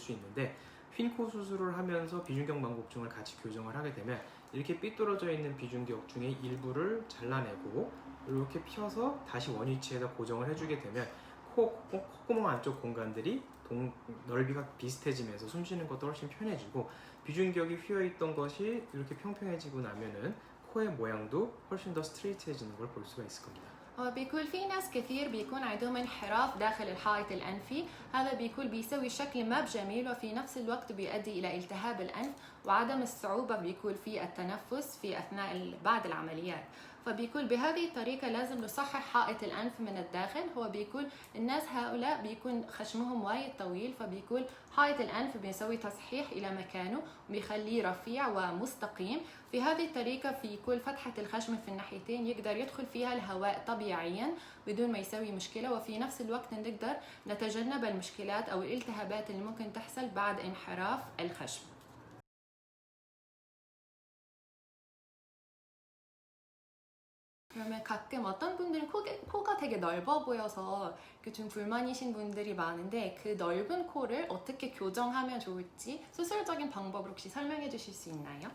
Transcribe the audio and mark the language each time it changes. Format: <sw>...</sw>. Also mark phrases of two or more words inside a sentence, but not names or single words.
<ko>수 있는데, 휜 코 수술을 하면서 비중격 망곡증을 같이 교정을 하게 되면 이렇게 삐뚤어져 있는 비중격 중에 일부를 잘라내고 이렇게 펴서 다시 원위치에다 고정을 해주게 되면 콧구멍 안쪽 공간들이 넓이가 비슷해지면서 숨쉬는 것도 훨씬 편해지고, 비중격이 휘어있던 것이 이렇게 평평해지고 나면은 코의 모양도 훨씬 더 스트레이트해지는 걸 볼 수가 있을 겁니다.</ko> <ar>بيكون في ناس كثير بيكون عندهم انحراف داخل الحائط الأنفي. هذا بيكون بيسوي شكل ما بجميل وفي نفس الوقت بيؤدي إلى التهاب الأنف وعدم الصعوبة بيكون في التنفس في أثناء بعد العمليات. فبيكون بهذه الطريقة لازم نصحح حائط الأنف من الداخل. هو بيكون الناس هؤلاء بيكون خشمهم وايد طويل، فبيكون حائط الأنف بيسوي تصحيح إلى مكانه وبيخليه رفيع ومستقيم. في هذه الطريقة في كل فتحة الخشم في الناحيتين يقدر يدخل فيها الهواء طبيعيا بدون ما يسوي مشكلة، وفي نفس الوقت نقدر نتجنب المشكلات أو الالتهابات اللي ممكن تحصل بعد انحراف الخشم.</ar> <ko>그러면 가끔 어떤 분들은 코가 되게 넓어 보여서 좀 불만이신 분들이 많은데 그 넓은 코를 어떻게 교정하면 좋을지 수술적인 방법을 혹시 설명해 주실 수 있나요?</ko>